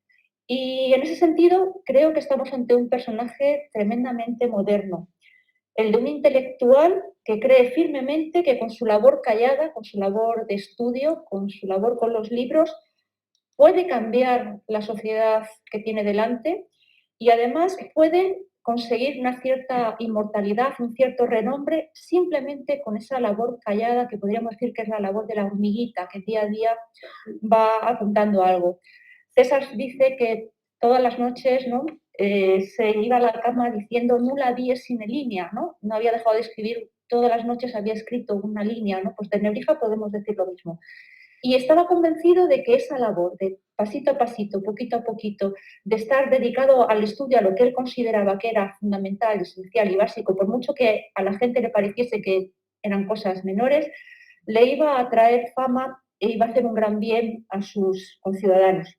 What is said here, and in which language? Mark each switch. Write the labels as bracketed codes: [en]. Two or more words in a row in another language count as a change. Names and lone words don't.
[es] Y en ese sentido, creo que estamos ante un personaje tremendamente moderno, el de un intelectual que cree firmemente que con su labor callada, con su labor de estudio, con su labor con los libros, puede cambiar la sociedad que tiene delante y además puede conseguir una cierta inmortalidad, un cierto renombre, simplemente con esa labor callada que podríamos decir que es la labor de la hormiguita que día a día va apuntando algo. César dice que todas las noches, ¿no?, se iba a la cama diciendo [la] nula dies sine linea, [es] ¿no? No había dejado de escribir, todas las noches había escrito una línea, ¿no? Pues de Nebrija podemos decir lo mismo. Y estaba convencido de que esa labor de pasito a pasito, poquito a poquito, de estar dedicado al estudio, a lo que él consideraba que era fundamental, esencial y básico, por mucho que a la gente le pareciese que eran cosas menores, le iba a traer fama e iba a hacer un gran bien a sus conciudadanos.